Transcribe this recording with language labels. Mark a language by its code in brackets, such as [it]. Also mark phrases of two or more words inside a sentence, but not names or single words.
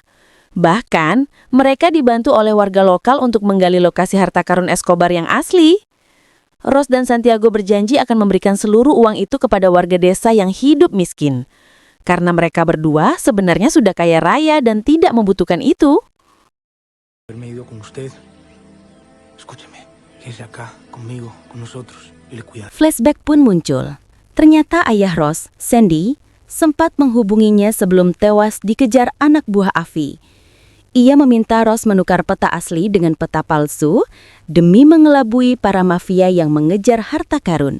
[id] Bahkan, mereka dibantu oleh warga lokal untuk menggali lokasi harta karun Escobar yang asli. Ross dan Santiago berjanji akan memberikan seluruh uang itu kepada warga desa yang hidup miskin. Karena mereka berdua sebenarnya sudah kaya raya dan tidak membutuhkan itu. [es] Haberme ido con usted. Escúcheme. Quédese acá, conmigo, con nosotros, y le cuidamos. [id] Flashback pun muncul. Ternyata ayah Ross, Sandy, sempat menghubunginya sebelum tewas dikejar anak buah Avi. Ia meminta Ross menukar peta asli dengan peta palsu demi mengelabui para mafia yang mengejar harta karun.